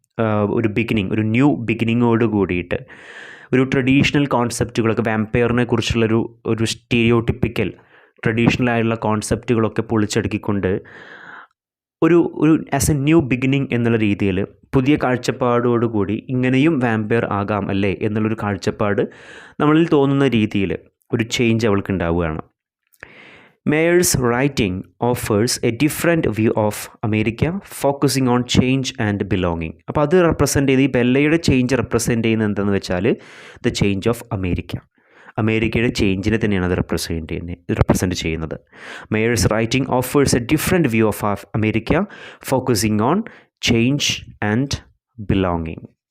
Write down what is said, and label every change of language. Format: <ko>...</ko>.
<ml>ഒരു ഒരു ന്യൂ ബിഗിനിങ്ങോട് കൂടിയിട്ട് ഒരു ട്രഡീഷണൽ കോൺസെപ്റ്റുകളൊക്കെ വാമ്പയറിനെ കുറിച്ചുള്ളൊരു സ്റ്റീരിയോടിപ്പിക്കൽ ട്രഡീഷണൽ ആയിട്ടുള്ള കോൺസെപ്റ്റുകളൊക്കെ പൊളിച്ചടുക്കിക്കൊണ്ട് ഒരു ആസ് എ ന്യൂ ബിഗിനിങ് എന്നുള്ള രീതിയിൽ പുതിയ കാഴ്ചപ്പാടോടുകൂടി ഇങ്ങനെയും വാമ്പയർ ആകാം അല്ലേ എന്നുള്ളൊരു കാഴ്ചപ്പാട് നമ്മളിൽ തോന്നുന്ന രീതിയിൽ ഒരു ചേഞ്ച് അവൾക്ക് ഉണ്ടാവുകയാണ്.</ml> <en>Mayer's writing offers a different view of America, focusing on change and belonging.</en> <ml>അപ്പോൾ അത് റെപ്രസെൻ്റ് ചെയ്ത് ഈ ബെല്ലയുടെ ചേഞ്ച് റെപ്രസെൻ്റ് ചെയ്യുന്നത് എന്താണെന്ന് വെച്ചാൽ ദ ചേഞ്ച് ഓഫ് അമേരിക്കയുടെ ചേഞ്ചിനെ തന്നെയാണ് അത് റെപ്രസെൻ്റ് ചെയ്യുന്നത്.</ml> <en>Mayer's writing offers a different view of America, focusing on change and belonging.</en>